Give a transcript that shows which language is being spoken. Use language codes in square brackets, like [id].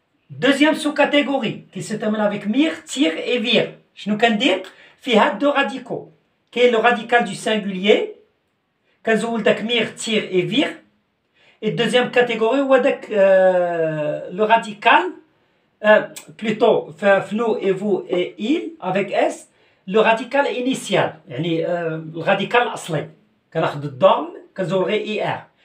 [fr] Deuxième sous-catégorie qui se termine avec mir, tire et vir. [ar] شنو كندير؟ فيها [fr] deux radicaux. [ar] كاين [fr] le radical du singulier [ar] كنزول داك [fr] mir, tire et vir. Et deuxième catégorie [ar] هو داك [fr] le radical plutôt nous et vous et il avec S le radical initial [ar] يعني [fr] le radical [ar] الأصلي كناخذ الضم كنزول غير [fr] IR.